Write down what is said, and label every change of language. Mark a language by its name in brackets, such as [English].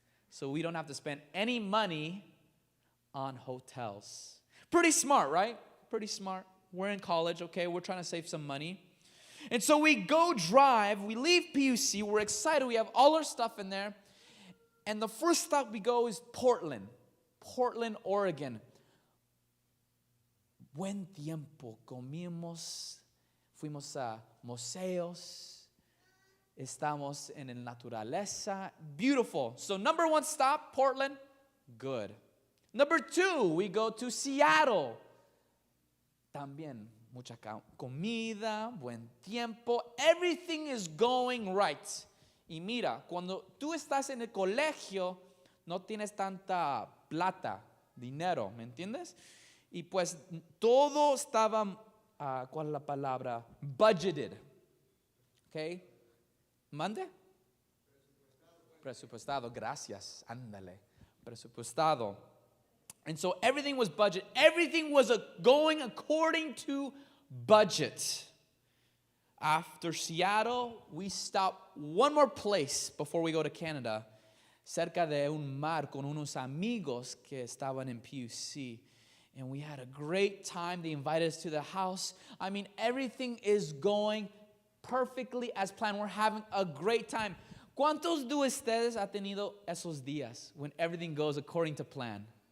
[English] So we don't have to spend any money on hotels. Pretty smart, right? Pretty smart. We're in college, okay? We're trying to save some money. And so we go drive. We leave PUC. We're excited. We have all our stuff in there. And the first stop we go is Portland, Oregon. [Spanish] Buen tiempo. Comimos, fuimos a museos. Estamos en la naturaleza. [English] Beautiful. So number one stop, Portland. Good. Number two, we go to Seattle. [Spanish] También mucha comida, buen tiempo. [English] Everything is going right. [Spanish] Y mira, cuando tú estás en el colegio, no tienes tanta plata, dinero, ¿me entiendes? Y pues todo estaba, ¿cuál es la palabra? Budgeted. Okay? ¿Mande? Presupuestado, gracias, ándale, presupuestado. [English] And so everything was budget. Everything was going according to budget. After Seattle, we stopped one more place before we go to Canada, [Spanish] cerca de un mar con unos amigos que estaban en PUC. [English] And we had a great time. They invited us to the house. I mean, everything is going perfectly as planned. We're having a great time. [Spanish] ¿Cuántos de ustedes ha tenido esos días [English] when everything goes according to plan?